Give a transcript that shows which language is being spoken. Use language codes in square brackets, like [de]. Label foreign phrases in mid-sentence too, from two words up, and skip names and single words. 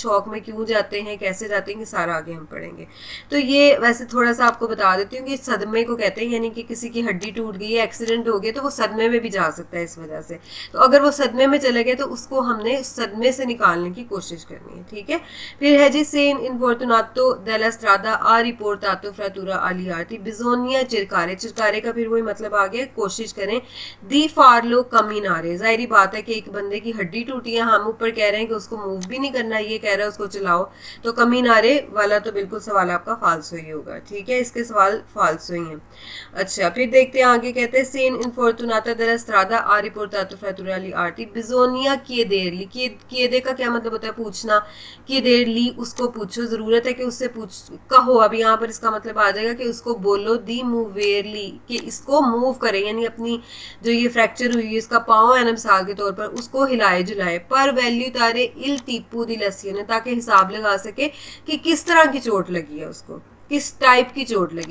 [hi] शॉक में क्यों जाते हैं, कैसे जाते हैं, ये सारा आगे हम पढ़ेंगे। तो ये वैसे थोड़ा सा आपको बता देती हूँ कि सदमे को कहते हैं, यानी कि किसी की हड्डी टूट गई है, एक्सीडेंट हो गया, तो वो सदमे में भी जा सकता है इस वजह से। तो अगर वो सदमे में चले गए तो उसको हमने सदमे से निकालने की कोशिश करनी है, ठीक है। फिर है जी [it] se infortunato della strada ha riportato frattura agli arti bisogna cercare। [hi] चिरकारे का फिर वही मतलब आ गया, कोशिश करें। [it] di farlo camminare, [hi] जाहिर बात है कि एक बंदे की हड्डी टूटी है, हम ऊपर कह रहे हैं कि उसको मूव भी नहीं करना, ये कह रहा है उसको चलाओ, तो कमीनारे वाला तो बिल्कुल सवाल आपका फाल्सो ही होगा। ठीक है, इसके सवाल फाल्सो ही हैं। अच्छा, फिर देखते हैं आगे, कहते हैं [it] se in infortunata della strada ha riportato fratture agli arti bisogna chiedergli, [hi] chiede का क्या मतलब होता है पूछना, chiedergli उसको पूछो, जरूरत है कि उससे पूछ कहो। अब यहाँ पर इसका मतलब आ जाएगा कि उसको बोलो [it] di muoverli, [hi] कि इसको मूव करे, यानी अपनी जो ये फ्रैक्चर हुई है इसका पाँव है ना मिसाल के तौर पर, उसको हिलाए जुलाए। [it] per valutare il tipo di lesioni, [hi] ताकि हिसाब लगा सके कि किस तरह की चोट लगी है उसको, किस टाइप की चोट लगी।